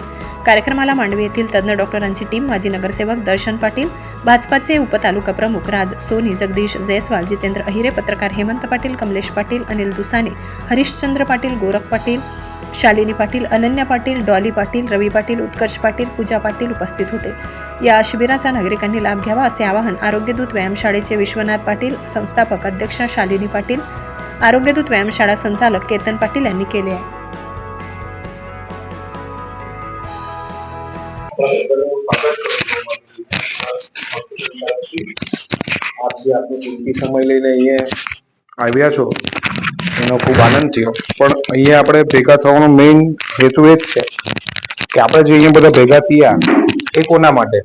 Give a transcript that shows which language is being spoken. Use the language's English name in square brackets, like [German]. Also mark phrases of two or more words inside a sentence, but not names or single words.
[Marathi] कार्यक्रमाला मांडवी येथील तज्ज्ञ डॉक्टरांची टीम, माजी नगरसेवक दर्शन पाटील, भाजपाचे उपतालुका प्रमुख राज सोनी, जगदीश जयस्वाल, जितेंद्र अहिरे, पत्रकार हेमंत पाटील, कमलेश पाटील, अनिल दुसाने, हरिश्चंद्र पाटील, गोरख पाटील, शालिनी पाटील, अनन्या पाटील, डॉली पाटील, रवी पाटील, उत्कर्ष पाटील, पूजा पाटील उपस्थित होते. या शिबिराचा नागरिकांनी लाभ घ्यावा असे आवाहन आरोग्यदूत व्यायामशाळेचे विश्वनाथ पाटील, संस्थापक अध्यक्षा शालिनी पाटील, आरोग्यदूत व्यायामशाळा संचालक केतन पाटील यांनी केले आहे. [Gujarati] સમય લઈને અહીંયા આવ્યા છો એનો ખૂબ આનંદ થયો. પણ અહીંયા આપણે ભેગા થવાનો મેઇન હેતુ એ જ છે કે આપણે જે અહીંયા બધા ભેગા થયા એ કોના માટે?